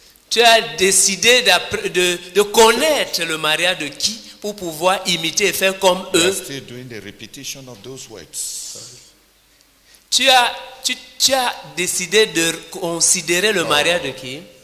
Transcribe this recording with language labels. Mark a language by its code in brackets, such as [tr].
[fr] Tu as décidé de connaître le mariage de qui pour pouvoir imiter et faire comme eux. [en] Still doing the repetition of those words. [fr] Tu as décidé de considérer le mariage de qui?